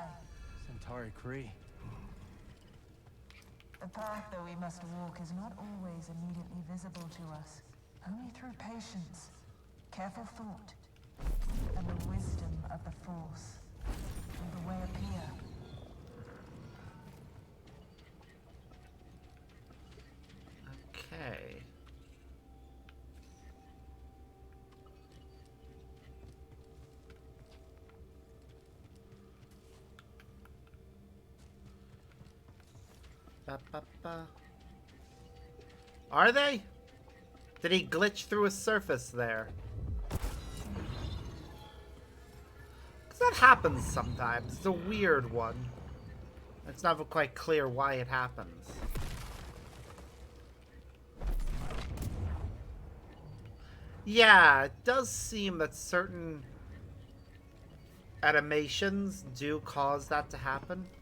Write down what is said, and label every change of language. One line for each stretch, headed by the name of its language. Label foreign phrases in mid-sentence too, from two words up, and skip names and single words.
English: Centauri Kree. The path that we must walk is not always immediately visible to us. Only through patience, careful thought, and the wisdom of the Force will the way appear. Okay. Ba, ba, ba. Are they? Did he glitch through a surface there? 'Cause that happens sometimes. It's a weird one. It's not quite clear why it happens. Yeah, it does seem that certain animations do cause that to happen.